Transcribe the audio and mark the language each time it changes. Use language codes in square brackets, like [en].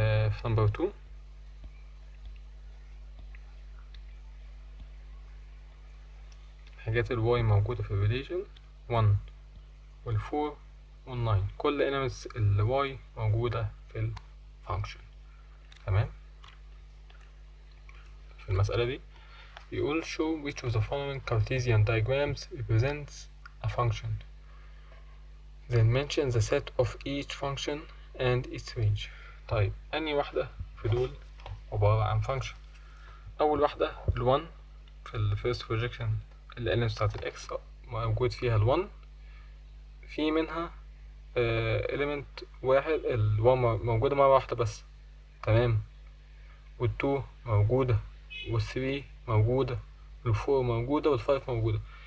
[ar] في نمبر 2 حاجات الواي موجودة في الريليشن 1 وال4 وال9، كل elements الواي موجودة في الفانكشن، تمام. في المسألة دي يقول [en] show which of the following Cartesian diagrams represents a function, then mention the set of each function and its range. [ar] طيب أنهي واحدة في دول عبارة عن function؟ أول واحدة ال1 في ال first projection الelements بتاعت الإكس موجود فيها ال1، في منها element واحد ال1 موجودة مرة واحدة بس، تمام، وال2 موجودة وال3 موجودة وال4 موجودة وال5 موجودة.